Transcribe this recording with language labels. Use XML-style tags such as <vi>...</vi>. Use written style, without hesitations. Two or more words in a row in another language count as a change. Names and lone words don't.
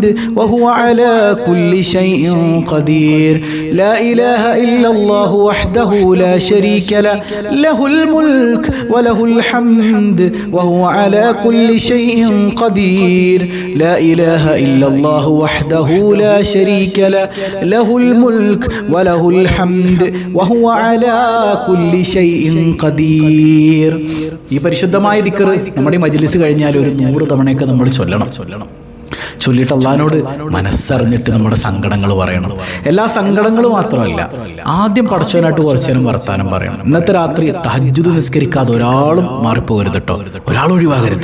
<ar>وهو على كل شيء قدير لا إله إلا الله وحده لا شريك له له الملك وله الحمد وهو على كل شيء قدير لا إله إلا الله وحده لا شريك له له الملك وله الحمد وهو على كل شيء قدير.</ar> <ml>ഈ പരിശുദ്ധമായ ദിക്ർ നമ്മുടെ മജ്ലിസ് കഴിഞ്ഞാൽ ഒരു 100 തവണയൊക്കെ നമ്മൾ ചൊല്ലണം. ചൊല്ലിയിട്ട് അള്ളാഹിനോട് മനസ്സറിഞ്ഞിട്ട് നമ്മുടെ സങ്കടങ്ങൾ പറയണം. എല്ലാ സങ്കടങ്ങളും മാത്രമല്ല, ആദ്യം പടച്ചവനായിട്ട് കുറച്ചു നേരം വർത്താനം പറയണം. ഇന്നത്തെ രാത്രി തഹജ്ജുദ് നിസ്കരിക്കാതെ ഒരാളും മാറിപ്പോകരുത് കേട്ടോ, ഒരാൾ ഒഴിവാകരുത്.</ml>